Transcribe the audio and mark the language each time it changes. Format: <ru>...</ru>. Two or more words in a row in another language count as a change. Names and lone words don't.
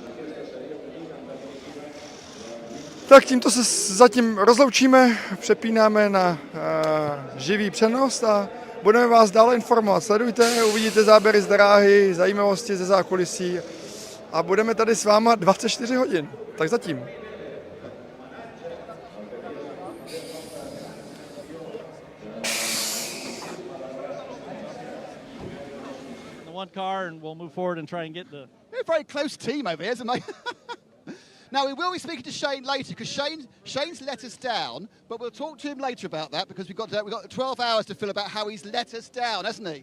<cs>Tak tímto se zatím rozloučíme, přepínáme na živý přenos a budeme vás dále informovat. Sledujte, uvidíte záběry z dráhy, zajímavosti ze zákulisí a budeme tady s váma 24 hodin. Tak zatím.</cs> <en>One car and we'll move forward and try and get the... They're a very close team over here, isn't they? Now, we will be speaking to Shane later because Shane's let us down, but we'll talk to him later about that because we've got 12 hours to fill about how he's let us down, hasn't he?</en>